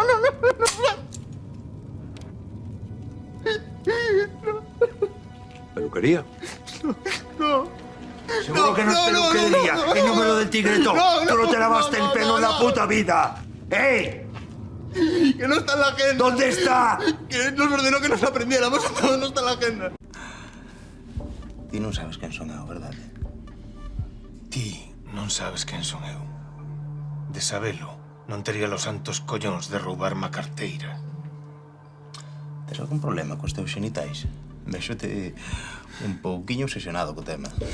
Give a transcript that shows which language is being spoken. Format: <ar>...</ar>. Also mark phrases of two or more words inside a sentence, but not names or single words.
<es>¿Peluquería? Seguro que no es peluquería. El número del tigreto. Tú no te lavaste el pelo en la puta vida. ¡Ey! Que no está en la agenda. ¿Dónde está? Que nos ordenó que nos aprendiéramos, no está en la agenda.</es> <gl>Ti non sabes quen son eu, verdade? Ti non sabes quen son eu. De sabelo, non tería los santos collóns de roubarme a carteira. Tes algún problema cos teus xenitais? Vexote un pouquiño obsesionado co tema.</gl>